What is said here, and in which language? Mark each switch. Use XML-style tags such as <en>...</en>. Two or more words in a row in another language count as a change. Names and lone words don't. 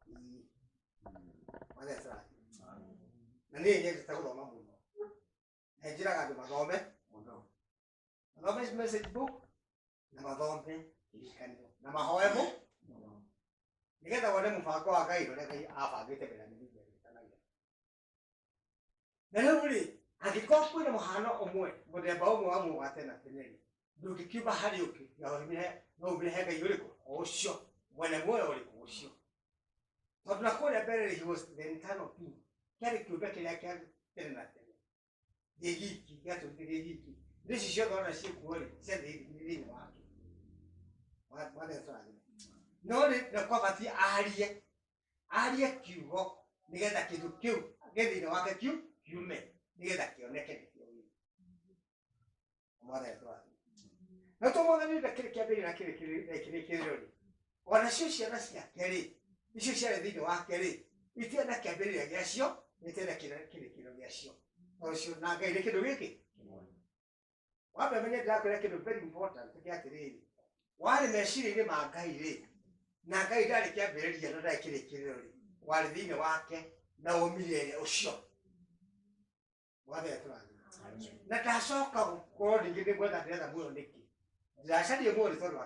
<ki>Na niĩ nyendete gũthoma mũno, na njĩraga andũ mathome</ki> <en>message book</en> <ki>na mathome kĩrĩkanĩro na mahoe nĩgetha wone mũbango wa Ngai ũrĩa Ngai abangĩte mbere ya mĩthingi ya gĩtanagia. Na rĩu rĩ angĩkorwo kwĩna mũhano ũmwe mũthemba ũmwe wa mũgate na tene rĩ ndũngĩkiuma harĩ ũngĩ no ũmĩrehe Ngai ũrĩkũ ũcio mwene muoyo ũrĩkũ ũcio. Tondũ na kũrĩa mbere rĩ</ki> <en>he was the internal being,</en> <ki>kĩarĩ kĩũmbe kĩrĩa kĩa tene na tene gĩgiki gĩatũrĩte gĩgiki. Ici ciothe ona ciĩkuo rĩ ciarĩ thĩinĩ wake. No rĩ nĩkwabatiĩ arie kiugo nĩgetha kĩndũ kĩu gĩ thĩinĩ wake kiume nĩgetha kĩoneke nĩkĩo wĩ. Na tũmũthĩ nĩ kĩrĩ kĩambĩrĩria na kĩrĩkĩrĩro rĩ ona cio ciana ciake rĩ icio ciarĩ thĩinĩ wake rĩ itienda kĩambĩrĩria gĩacio itienda kĩrĩkĩro gĩacio ũcio na Ngai nĩ kĩndũ gĩkĩ wambe menye ndĩrakwĩra kĩndũ</ki> <en>very important</en> <ki>gĩa atĩrĩrĩ warĩ meciria-inĩ ma Ngai rĩ na Ngai ndarĩ kĩambĩrĩria na ndarĩ kĩrĩkĩrĩro rĩ warĩ thĩinĩ wake na ũmire ũcio wathera tũrathima na ndacoka gũkorwo ningĩ nĩ gwetha ndĩretha muoyo nĩkĩ ndĩracaria muoyo nĩ tondũ wa</ki>